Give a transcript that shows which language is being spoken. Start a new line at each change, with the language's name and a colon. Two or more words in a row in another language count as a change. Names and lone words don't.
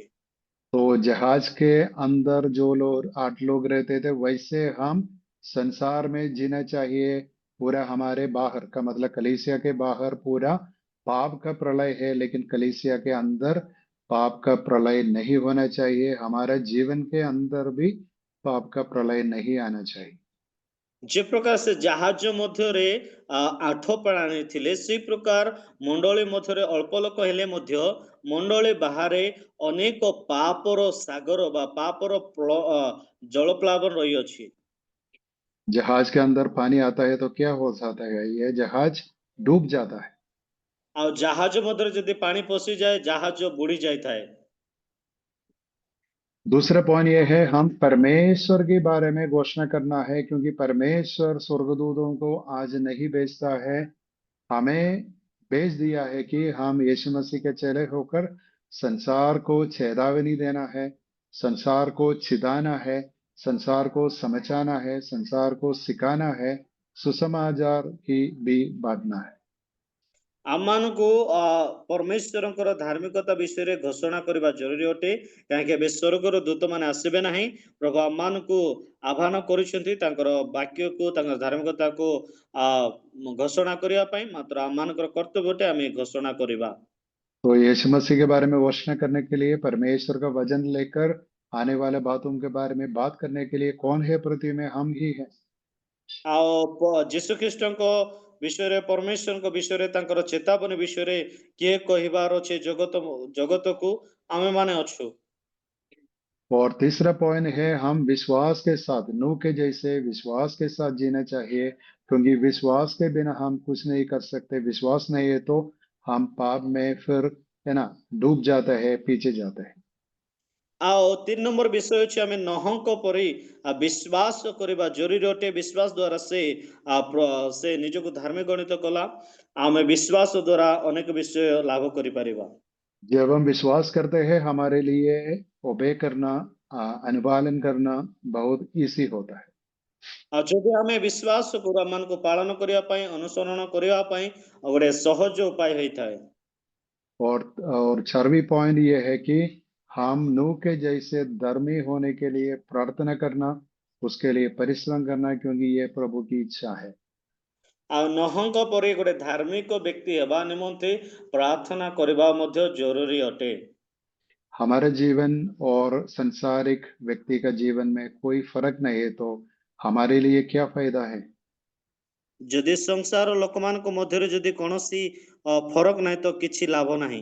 Hindi: तो जहाज के अंदर जो लोग 8 लोग रहते थे, वैसे हम संसार में जीना चाहिए। पूरा हमारे बाहर का मतलब कलीसिया के बाहर पूरा पाप का प्रलय है, लेकिन कलीसिया के अंदर पाप का प्रलय नहीं होना चाहिए। हमारा जीवन के अंदर भी पाप का प्रलय नहीं आना चाहिए। जे प्रकार से
Odia: ଜାହାଜ ମଧ୍ୟରେ 8 ପ୍ରାଣୀ ଥିଲେ, ସେଇ ପ୍ରକାର ମଣ୍ଡଳୀ ମଧ୍ୟରେ ଅଳ୍ପ ଲୋକ ହେଲେ ମଧ୍ୟ ମଣ୍ଡଳୀ ବାହାରେ ଅନେକ ପାପର ସାଗର ବା ପାପର ଜଳପ୍ଲାବନ ରହିଅଛି।
Hindi: जहाज के अंदर पानी आता है तो क्या हो जाता है? यह जहाज डूब जाता है।
Odia: ଆଉ ଜାହାଜ ମଧ୍ୟରେ ଯଦି ପାଣି ପଶିଯାଏ, ଜାହାଜ ବୁଡି ଯାଇଥାଏ।
Hindi: दूसरा पॉइंट यह है, हम परमेश्वर के बारे में घोषणा करना है, क्योंकि परमेश्वर स्वर्गदूतों को आज नहीं भेजता है, हमें भेज दिया है कि हम यीशु मसीह के चेले होकर संसार को चेतावनी देना है, संसार को छिदाना है, संसार को समझाना है, संसार को सिखाना है, सुसमाचार की भी बांटना है।
Odia: ଆମମାନଙ୍କୁ ପରମେଶ୍ୱରଙ୍କର ଧାର୍ମିକତା ବିଷୟରେ ଘୋଷଣା କରିବା ଜରୁରୀ ଅଟେ, କାହିଁକି ଏବେ ସ୍ୱର୍ଗର ଦୂତମାନେ ଆସିବେ ନାହିଁ। ପ୍ରଭୁ ଆମମାନଙ୍କୁ ଆହ୍ୱାନ କରୁଛନ୍ତି ତାଙ୍କର ବାକ୍ୟକୁ, ତାଙ୍କର ଧାର୍ମିକତାକୁ ଘୋଷଣା କରିବା ପାଇଁ। ମାତ୍ର ଆମମାନଙ୍କର କର୍ତ୍ତବ୍ୟ ଅଟେ ଆମେ ଘୋଷଣା କରିବା।
Hindi: तो यीशु मसीह के बारे में घोषणा करने के लिए, परमेश्वर का वचन लेकर आने वाले बातों के बारे में बात करने के लिए कौन है पृथ्वी में? हम ही हैं।
Odia: ଆଉ ଯୀଶୁ ଖ୍ରୀଷ୍ଟଙ୍କ ବିଷୟରେ, ପରମେଶ୍ୱରଙ୍କ ବିଷୟରେ, ତାଙ୍କର ଚେତାବନୀ ବିଷୟରେ କିଏ କହିବାର ଅଛି ଜଗତକୁ? ଆମେମାନେ ଅଛୁ।
Hindi: और तीसरा पॉइंट है, हम विश्वास के साथ, नूह के जैसे विश्वास के साथ जीना चाहिए, क्योंकि विश्वास के बिना हम कुछ नहीं कर सकते। विश्वास नहीं है तो हम पाप में फिर, है ना, डूब जाता है, पीछे जाता है।
Odia: ଆଉ 3 ନମ୍ବର ବିଷୟ ଅଛି ଆମେ ନହଙ୍କ ପରି ବିଶ୍ୱାସ କରିବା ଜରୁରୀ ଅଟେ। ବିଶ୍ୱାସ ଦ୍ୱାରା ସେ ନିଜକୁ ଧାର୍ମିକ ଗଣିତ କଲା। ଆମେ ବିଶ୍ୱାସ ଦ୍ୱାରା ଅନେକ ବିଷୟ ଲାଭ କରିପାରିବା।
Hindi: जब हम विश्वास करते हैं, हमारे लिए ओबे करना, अनुपालन करना बहुत इजी होता है।
Odia: ଆଉ ଯଦି ଆମେ ବିଶ୍ୱାସ କରୁ, ଆମମାନଙ୍କୁ ପାଳନ କରିବା ପାଇଁ, ଅନୁସରଣ କରିବା ପାଇଁ ଗୋଟେ ସହଜ ଉପାୟ ହେଇଥାଏ।
Hindi: और चारवीं पॉइंट ये है कि हम नूह के जैसे धर्मी होने के लिए प्रार्थना करना, उसके लिए परिश्रम करना, क्योंकि ये प्रभु की इच्छा है।
Odia: ଆଉ ନହଙ୍କ ପରି ଗୋଟେ ଧାର୍ମିକ ବ୍ୟକ୍ତି ହେବା ନିମନ୍ତେ ପ୍ରାର୍ଥନା କରିବା ମଧ୍ୟ ଜରୁରୀ ଅଟେ।
Hindi: हमारे जीवन और संसारिक व्यक्ति का जीवन में कोई फर्क नहीं है, तो हमारे लिए क्या फायदा है?
Odia: ଯଦି ସଂସାର ଲୋକମାନଙ୍କ ମଧ୍ୟରେ ଯଦି କୌଣସି ଫରକ ନାହିଁ ତ କିଛି ଲାଭ ନାହିଁ।